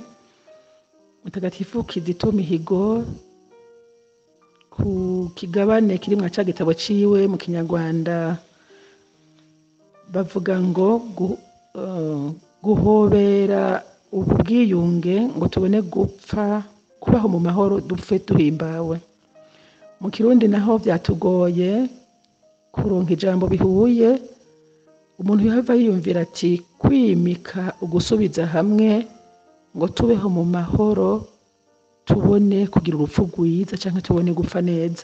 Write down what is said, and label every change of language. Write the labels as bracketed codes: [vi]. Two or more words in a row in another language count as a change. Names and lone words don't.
[rn] Mutagatifu Kizito Mihigo ku kigabane kiri mu gitabo ciwe mu Kinyarwanda bavuga ngo [rw] guhobera ubwiyunge ngo tubone gupfa kubaho mu mahoro dupfe duhimbawe. [rn] Mu Kirundi naho byatugoye kuronka ijambo bihuye, umuntu yahava yiyumvira ati kwimika ugusubiza hamwe ngo tubeho mu mahoro, tubone kugira urupfu rwiza cyangwa tubone gupfa neza.